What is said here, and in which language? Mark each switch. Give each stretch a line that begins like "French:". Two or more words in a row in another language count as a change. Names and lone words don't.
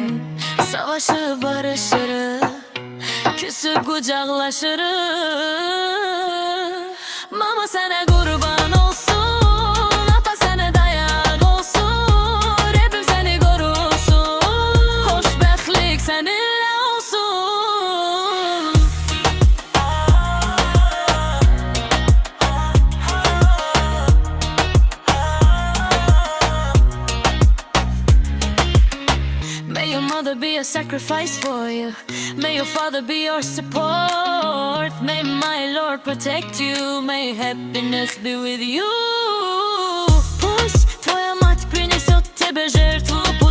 Azerbaijani: Savaşıb barışırıq, küsüb qucaqlaşırıq. Mama sənə qurban olsun, ata sənə dayaq olsun. Rəbbim səni qorusun, xoşbəxtlik səninlə olsun.
English: May your mother be a sacrifice for you. May your father be your support. May my Lord protect you. May happiness be with you.
Russian: Пусть твоя мать принесет тебе жертву.